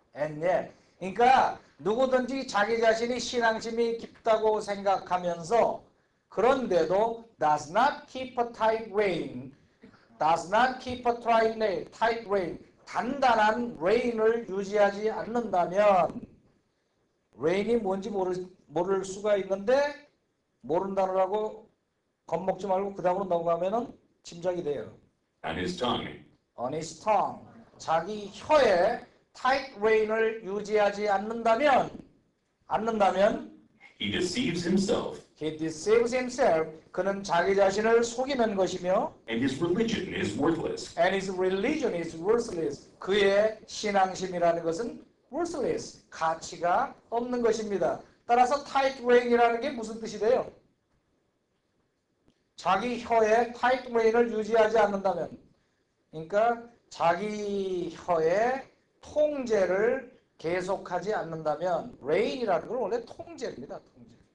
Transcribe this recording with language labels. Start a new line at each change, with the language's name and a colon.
English: and yet
Korean: 그러니까 누구든지 자기 자신이 신앙심이 깊다고 생각하면서 그런데도
English: does not keep a tight rein,
Korean: does not keep a tight rein, 단단한 re인을 유지하지 않는다면 re인이 뭔지 모를 수가 있는데 모른다느라고 겁먹지 말고 그 다음으로 넘어가면은 짐작이 돼요.
English: On his tongue. On his tongue.
Korean: 자기 혀에 tight re인을 유지하지 않는다면
English: He deceives himself. he deceives himself.
Korean: 그는 자기 자신을 속이는 것이며
English: And his religion is worthless. and his religion is worthless.
Korean: 그의 신앙심이라는 것은 worthless. 가치가 없는 것입니다. 따라서 tight re인이라는 게 무슨 뜻이 돼요? 자기 혀에 tight re인을 유지하지 않는다면 그러니까 자기 혀에 통제를 계속하지 않는다면 reig이라는 건 원래 통제입니다. 통제.